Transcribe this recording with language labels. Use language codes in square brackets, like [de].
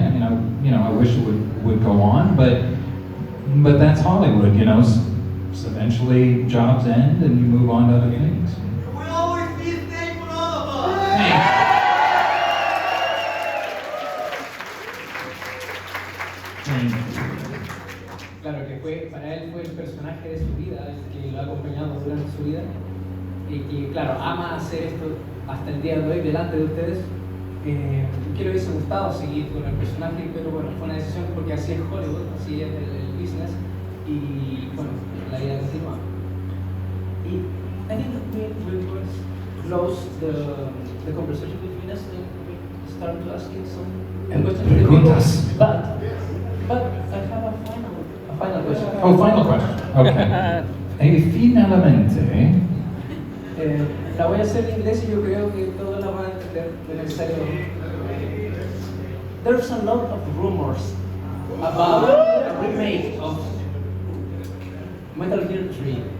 [en] I mean, I wish it would go on, but that's Hollywood, you know. Eventually, jobs end and you move on to other things. We'll always be the same for all of us. [es] Claro que para él fue el personaje de su vida, el que lo ha acompañado durante su vida y que, claro, ama hacer esto hasta el día de hoy delante de ustedes. Que le hubiese gustado seguir con el personaje, pero bueno, fue una decisión porque así es Hollywood, así es el business y bueno, la vida continúa. [en] Y I think that we will close the conversation between us and we start to asking some questions. [es] Preguntas. [en] But I have a final question. Oh, final question. Okay. Finalmente. [es] La voy a hacer en inglés y yo creo que todos la van a entender de necesario. [en] There's a lot of rumors about a remake of Metal Gear 3.